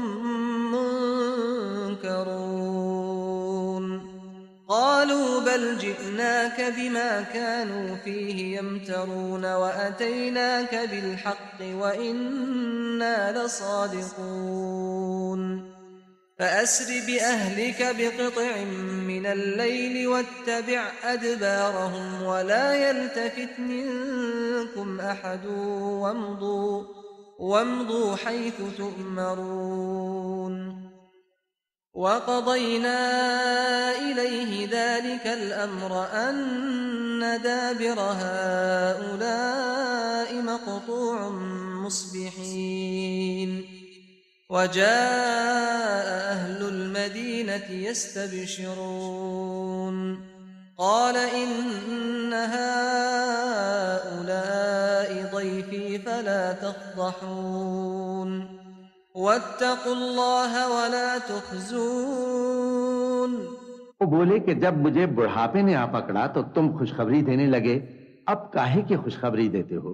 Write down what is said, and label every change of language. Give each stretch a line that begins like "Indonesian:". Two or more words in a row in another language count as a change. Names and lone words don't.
Arabic: منكرون قالوا بل جئناك بما كانوا فيه يمترون وأتيناك بالحق وإنا لصادقون فأسر بأهلك بقطع من الليل واتبع أدبارهم ولا يلتفت منكم أحد وامضوا حيث تؤمرون وقضينا إليه ذلك الأمر أن دابر هؤلاء مقطوع مصبحين وجاء أهل المدينة يستبشرون قال إن هؤلاء ضيفي فلا تفضحون واتقوا الله ولا تخزون.
Urdu: وہ بولے کہ جب مجھے بڑھاپے نے آ پکڑا تو تم خوشخبری دینے لگے، اب کاہے کی خوشخبری دیتے ہو?